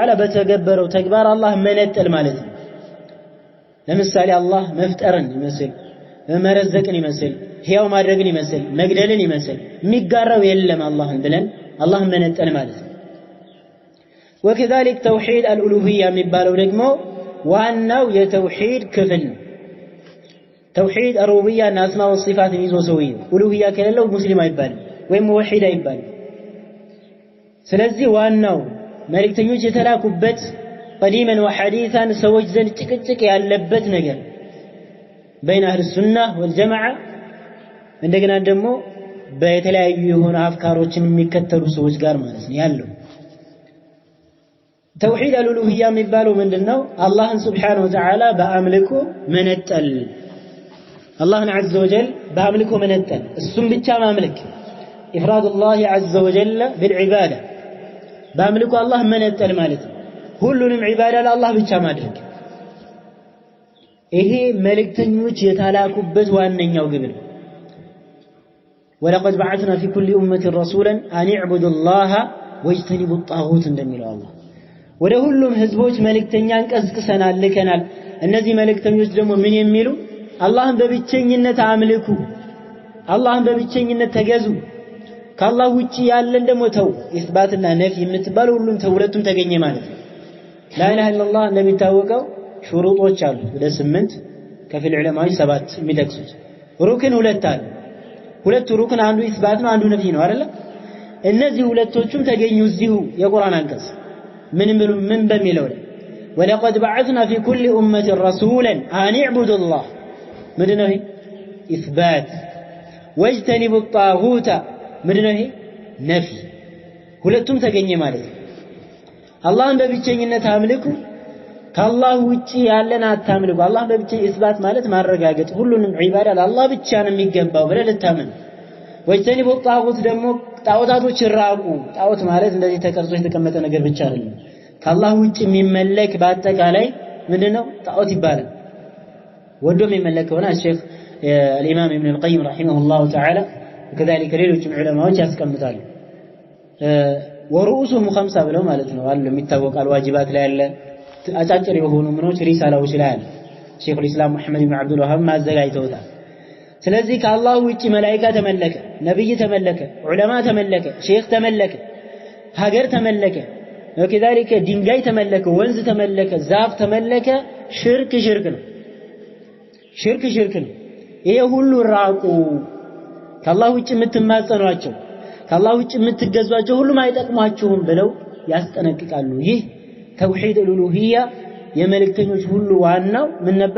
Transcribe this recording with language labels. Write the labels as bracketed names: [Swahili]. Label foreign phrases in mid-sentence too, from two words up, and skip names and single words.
[Amharic] Ta'ala በተገበረው ተግባር አላህ መነጠል ማለት ነው ለምሳሌ አላህ መፍጠርን ይመስል መረዘቅን ይመስል ሕያው ማድረግን ይመስል መግደልን ይመስል የሚጋራው የለም አላህን ብለን አላህ መነጠል ማለት ነው [Arabic] وكذلك توحيد الالوهيه [Amharic] የሚባለው ደግሞ ዋናው የተውሂድ ክፍል ነው [Arabic] توحيد الربوبيه [Amharic] እና [Arabic] اسماء والصفات [Amharic] ይዞ ሰውዬ ኡሉሂያ ከሌለው ሙስሊም አይባልም ወይም ሙወሂድ አይባልም ስለዚህ ዋናው መልእክተኞች የተላኩበት [Arabic] قديما وحديثا [Amharic] ሰዎች ዘንድ ጭቅጭቅ ያለበት ነገር [Arabic] بين اهل السنه والجماعه [Amharic] እንደገና ደግሞ በተለያዩ የሆነ አፍካሮችን የሚከተሉ ሰዎች ጋር ማለት ነው ያለው [Arabic] توحيد الالوهيه [Amharic] የሚባለው ምንድነው አላህን [Arabic] سبحانه وتعالى [Amharic] በአምልኮ መነጠል አላህን [Arabic] عز وجل [Amharic] በአምልኮ መነጠል እሱም ብቻ ማምለክ [Arabic] إفراد الله عز وجل بالعبادة [Amharic] በአምልኮ አላህ መነጠል ማለት ነው ሁሉንም ዒባዳ ለአላህ ብቻ ማድረግ ይሄ መልእክተኞች የተላኩበት ዋነኛው ግብ ነው [Arabic] ولقد بعثنا في كل امه رسولا ان اعبدوا الله واجتنبوا الطاغوت [Amharic] እንደሚለው አላህ ወደ ሁሉም ህዝቦች መልእክተኛን ቀስቅሰናል ልከናል እነዚህ መልእክተኞች ደግሞ ምን የሚሉ አላህን በብቸኝነት አምልኩ አላህን በብቸኝነት ተገዙ ከአላህ ውጪ ያለን ደግሞ ተው ኢስባትና ነፊ የምትባለው ሁሉም ተውለቱም ተገኘ ማለት ነው [Arabic] لا اله الا الله [Amharic] እንደሚታወቀው ሹሩጦች አሉ ወደ 8 ከፊል ዑለማዎች 7 የሚጠቅሱት ሩክን ሁለት አለ ሁለቱ ሩክን አንዱ ኢስባት ነው አንዱ ነፊ ነው አይደል እነዚህ ሁለቶቹም ተገኙ እዚሁ የቁርአን አንቀጽ ምን በሚለው [Arabic] ولقد بعثنا في كل امه رسولا ان اعبدوا الله [Amharic] ምንድነው ይሄ ኢስባት [Arabic] واجتنبوا الطاغوت [Amharic] ምንድነው ይሄ ነፊ ሁለቱም ተገኘ ማለት ነው አላህን በብቸኝነት አምልኩ ከአላህ ውጪ ያለን አታምልኩ አላህ በብቸኝ ኢስባት ማለት ማረጋገጥ ሁሉንም ዒባዳ ለአላህ ብቻ ነው የሚገባው ብለህ ልታምን ወይተኒቡ ጣዖት ደግሞ ጣዖታቶች ራቁ ጣዖት ማለት እንደዚህ ተቀርጾ የተቀመጠ ነገር ብቻ አይደለም ከአላህ ውጪ የሚመለክ በአጠቃላይ ምንድነው ጣዖት ይባላል ወዶ የሚመለክ ሆነ ሼክ [Arabic] الامام ابن القيم رحمه الله تعالى وكذلك [Amharic] ሌሎችም ዑለማዎች ያስቀምጣሉ [Arabic] ورؤوسهم خمسة [Amharic] ብለው ማለት ነው አለ የሚታወቃል ዋጅባት ላይ ያለ አጫጭር የሆኑ ምኖች ሪሳላዎች ላይ አለ ሼክ [Arabic] الاسلام محمد بن عبد الوهاب [Amharic] ማዘጋጅተውታል ስለዚህ ከአላህ ውጪ መላእክት ተመለከ ነብይ ተመለከ ዑለማ ተመለከ ሼክ ተመለከ ሀገር ተመለከ وكذلك ድንጋይ ተመለከ ወንዝ ተመለከ ዛፍ ተመለከ ሽርክ ነው ሽርክ ነው ይሄ ሁሉ ራቁ ከአላህ ውጪ የምትማጸኗቸው ከአላህ ውጭ የምትገዟቸው ሁሉም አይጠቅሟችሁም ብለው ያስጠነቅቃሉ። ይህ [Arabic] توحيد الألوهية [Amharic] የመልእክተኞች ሁሉ ዋናው ምን ነበር?